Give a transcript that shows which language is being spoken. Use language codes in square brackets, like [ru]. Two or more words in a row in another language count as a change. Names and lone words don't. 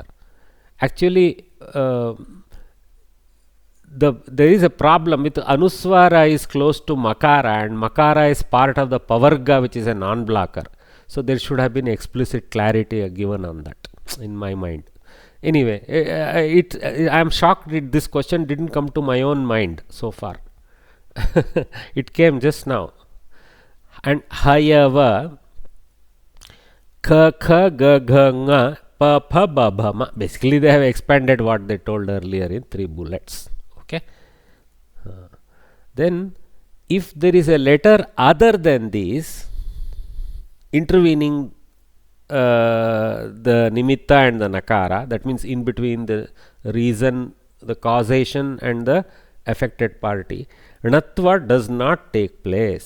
[en] Actually, there is a problem with Anuswara is close to Makara, and Makara is part of the Pavarga, which is a non-blocker. So there should have been explicit clarity given on that in my mind. Anyway, I am shocked that this question didn't come to my own mind so far. It came just now. [sa] And hayava ka kha ga gha nga pa pha ba bha ma. [en] Basically, they have expanded what they told earlier in 3 bullets. Okay. Then, if there is a letter other than these intervening the nimitta and the nakara, that means in between the reason, the causation and the affected party, Rinatva does not take place.